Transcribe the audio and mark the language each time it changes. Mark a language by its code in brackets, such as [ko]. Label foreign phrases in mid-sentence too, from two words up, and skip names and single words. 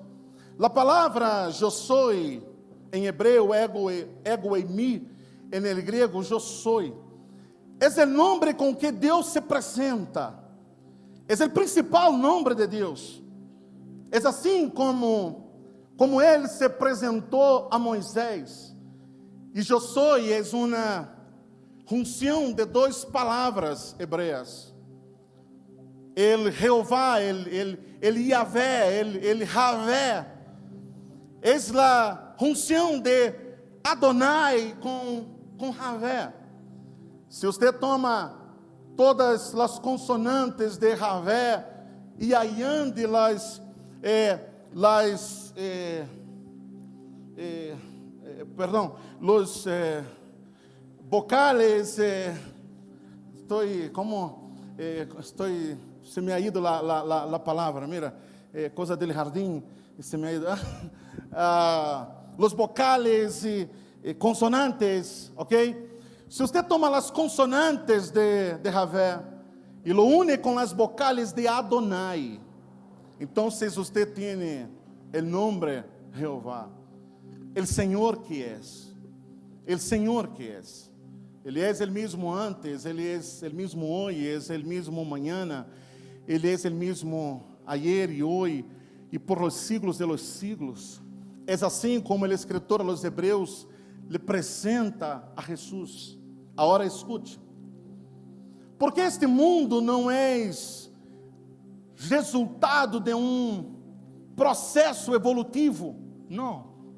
[pt] A palavra eu sou, em hebreu, [el] ἐγώ εἰμι, [pt] em grego, eu sou, é o nome com que Deus se apresenta, é o principal nome de Deus. É assim como ele se apresentou a Moisés. E eu sou é uma junção de duas palavras hebreias. [es] El Jeová, el Yahvé, el Javé. [pt] É a junção de Adonai com Javé. Se você toma todas as consonantes de Javé e [es] añade los vocales, se me ha ido la palavra, mira, coisa del jardín, se me ha ido, los vocales e consonantes, ok? [pt] Se você toma as consonantes de Javé e [es] lo une [pt] com as vocales de Adonai, então você tem o nome Jeová. El Senhor que é, el Senhor que é. Ele é o mesmo antes, ele é o mesmo hoje, é o mesmo amanhã, ele é o mesmo ayer e hoje, e [es] por los siglos de los siglos. [pt] É assim como o escritor aos Hebreus lhe apresenta a Jesus. Agora escute, porque este mundo não é resultado de um processo evolutivo, não.